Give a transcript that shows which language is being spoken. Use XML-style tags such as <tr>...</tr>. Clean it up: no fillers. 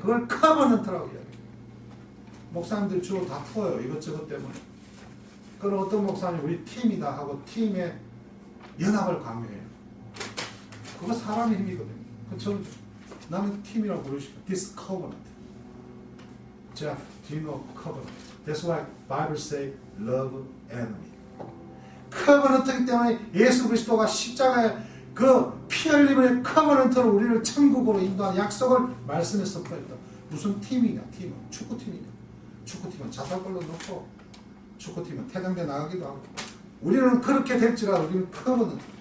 <ko>그걸 커버넌트라고 이야기해요. 목사님들 주로 다투어요. 이것저것 때문에. 그럼 어떤 목사님 우리 팀이다 하고 팀의 연합을 강요해요. 그거 사람의 힘이거든요. 그쵸? 나는 팀이라고 부르시고</ko> <en>This covenant. Jeff, do you know covenant? That's why Bible say love enemy.</en> <ko>커버넌트이기 때문에 예수 그리스도가 십자가에 그 피 흘림의 커버넌트로 우리를 천국으로 인도한 약속을 말씀에 선포했다. 무슨 팀이냐? 팀은 축구팀이냐? 축구팀은 자살골로 넣고 축구팀은 퇴장돼 나가기도 하고 우리는 그렇게 될지라도 우리는 커버넌트.</ko>